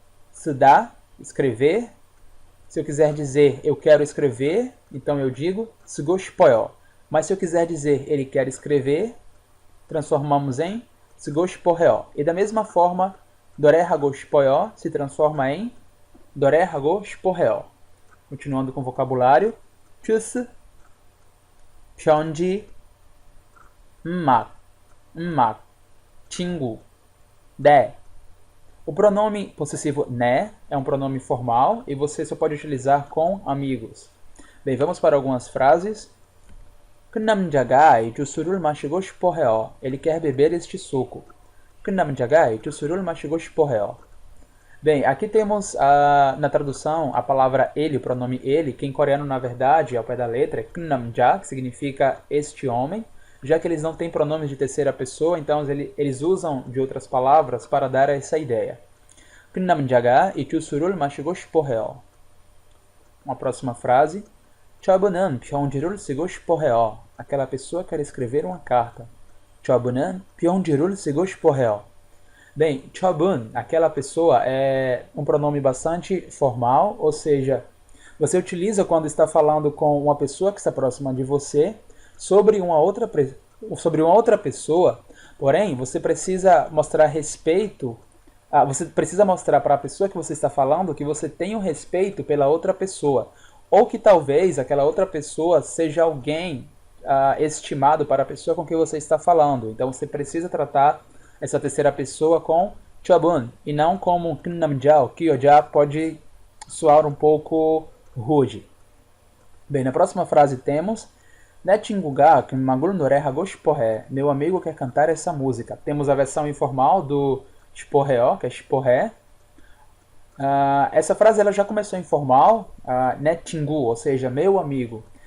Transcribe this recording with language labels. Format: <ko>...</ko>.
<pt>쓰다, escrever. Se eu quiser dizer eu quero escrever, então eu digo</pt> <ko>쓰고 싶어요.</ko> <pt>Mas se eu quiser dizer ele quer escrever, transformamos em</pt> <ko>쓰고 싶어해요.</ko> <pt>E da mesma forma,</pt> <ko>노래하고 싶어요</ko> <pt>se transforma em</pt> <ko>노래하고 싶어해요.</ko> <pt>Continuando com o vocabulário, 주스, 편지, 음악, 친구, 네. O pronome possessivo né é um pronome formal e você só pode utilizar com amigos. Bem, vamos para algumas frases.</pt> <ko>그 남자가 이 주스를 마시고 싶어 해요.</ko> <pt>Ele quer beber este suco.</pt> <ko>그 남자가 이 주스를 마시고 싶어 해요.</ko> <pt>Bem, aqui temos na tradução a palavra ele, o pronome ele, que em coreano, na verdade, ao pé da letra, é knamja, que significa este homem, já que eles não têm pronomes de terceira pessoa, então eles usam de outras palavras para dar essa ideia.</pt> <ko>knamja가 이 주스를 마시고 싶어 해요.</ko> <pt>Uma próxima frase.</pt> <ko>저분은 편지를 쓰고 싶어 해요.</ko> <pt>Aquela pessoa quer escrever uma carta.</pt> <ko>저분은 편지를 쓰고 싶어 해요.</ko> <pt>Bem, 저분, aquela pessoa, é um pronome bastante formal, ou seja, você utiliza quando está falando com uma pessoa que está próxima de você sobre uma outra pessoa, porém, você precisa mostrar respeito, você precisa mostrar para a pessoa que você está falando que você tem um respeito pela outra pessoa, ou que talvez aquela outra pessoa seja alguém estimado para a pessoa com quem você está falando. Então você precisa tratar essa terceira pessoa com 저분 e não como knamja, que já pode soar um pouco rude. Bem, na próxima frase temos</pt> <ko>내 친구가 음악을 노래하고 싶어 해.</ko> <pt>Meu amigo quer cantar essa música. Temos a versão informal do</pt> <ko>싶어 해요,</ko> <pt>que é</pt> <ko>싶어 해.</ko> <pt>Essa frase ela já começou informal,</pt> <ko>내 친구,</ko> <pt>ou seja, meu amigo.</pt>